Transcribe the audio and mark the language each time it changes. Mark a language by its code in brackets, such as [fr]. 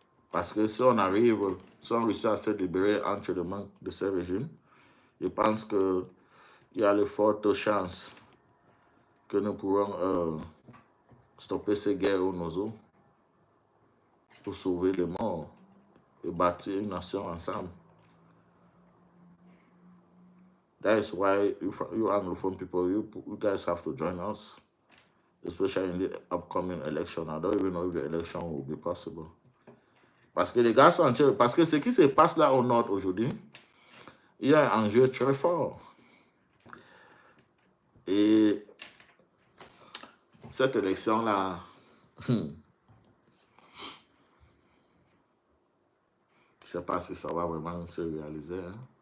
[fr] Parce que si on réussit à se libérer entre les mains de ce régime, je pense qu'il y a de fortes chances que nous pourrons stopper ces guerres au Nozo pour sauver les morts et bâtir une nation ensemble. [en] That is why you Anglophone people, you guys have to join us, especially in the upcoming election. I don't even know if the election will be possible. [fr] Parce que les gars sont parce que ce qui se passe là au nord aujourd'hui, il y a un enjeu très fort. Et cette élection-là, je ne sais pas si ça va vraiment se réaliser. Hein?